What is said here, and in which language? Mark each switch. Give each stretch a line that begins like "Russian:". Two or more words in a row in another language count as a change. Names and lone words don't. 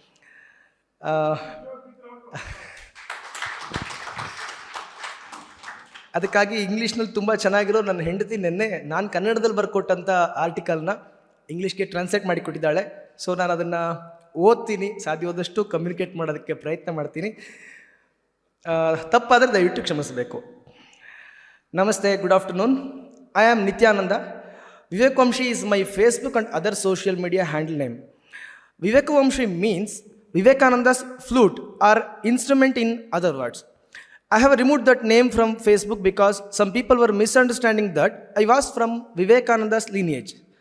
Kannada: ಅದಕ್ಕಾಗಿ ಇಂಗ್ಲೀಷ್ನಲ್ಲಿ ತುಂಬ ಚೆನ್ನಾಗಿರೋ ನನ್ನ ಹೆಂಡತಿ ನಿನ್ನೆ ನಾನು ಕನ್ನಡದಲ್ಲಿ ಬರ್ಕೊಟ್ಟಂಥ ಆರ್ಟಿಕಲ್ನ ಇಂಗ್ಲೀಷ್ಗೆ ಟ್ರಾನ್ಸ್ಲೇಟ್ ಮಾಡಿ ಕೊಟ್ಟಿದ್ದಾಳೆ. ಸೊ ನಾನು ಅದನ್ನು ಓದ್ತೀನಿ, ಸಾಧ್ಯವಾದಷ್ಟು ಕಮ್ಯುನಿಕೇಟ್ ಮಾಡೋದಕ್ಕೆ ಪ್ರಯತ್ನ ಮಾಡ್ತೀನಿ. ತಪ್ಪಾದರೆ ದಯವಿಟ್ಟು ಕ್ಷಮಿಸಬೇಕು. ನಮಸ್ತೆ,
English: good afternoon. I am Nityananda. Viveka Vamshi is my Facebook and other social media handle name. Viveka Vamshi means Vivekananda's flute or instrument in other words. I have removed that name from Facebook because some people were misunderstanding that I was from Vivekananda's lineage.